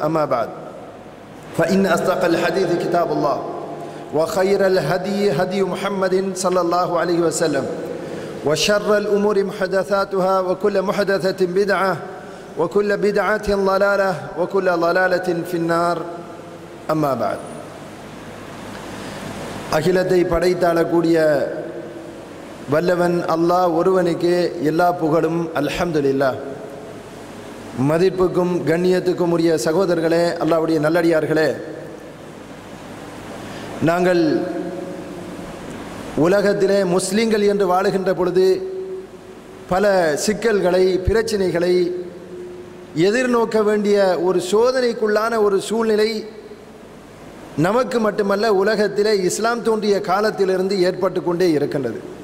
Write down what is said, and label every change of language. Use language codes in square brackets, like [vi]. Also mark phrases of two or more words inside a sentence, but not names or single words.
[ar] أما بعد، فإن أصدق الحديث كتاب الله، وخير الهدي هدي محمد صلى الله عليه وسلم، وشر الأمور محدثاتها، وكل محدثة بدعة، وكل بدعة ضلالة، وكل ضلالة في النار. أما بعد، [ta] அகிலத்தை படைத்தாளக்கூடிய வல்லவன் அல்லாஹ் ஒருவனுக்கு எல்லா புகழும். அல்ஹம்துலில்லாஹ். மதிப்புக்கும் கண்ணியத்துக்கும் உரிய சகோதரர்களே, அல்லாஹ்வுடைய நல்லடியார்களே, நாங்கள் உலகத்திலே முஸ்லிம்கள் என்று வாழுகின்ற பொழுது பல சிக்கல்களை, பிரச்சனைகளை எதிர்நோக்க வேண்டிய ஒரு சோதனைக்குள்ளான ஒரு சூழ்நிலை நமக்கு மட்டுமல்ல, உலகத்திலே இஸ்லாம் தோன்றிய காலத்திலிருந்து ஏற்பட்டு கொண்டே இருக்கின்றது.